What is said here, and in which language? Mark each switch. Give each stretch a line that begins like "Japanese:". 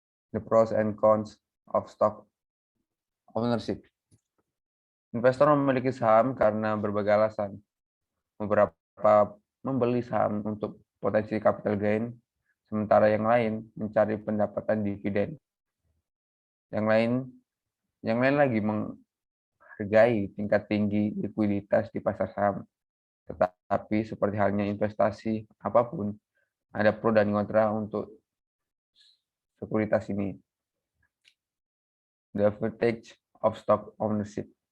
English: The pros and cons of stock ownership.
Indonesian: Investor memiliki saham karena berbagai alasan. Beberapa membeli saham untuk potensi capital gain, sementara yang lain mencari pendapatan dividen. Yang lain lagi menghargai tingkat tinggi likuiditas di pasar saham. Tetapi seperti halnya investasi apapun, ada pro dan kontra untuk sekuritas ini.
English: The advantage of stock ownership.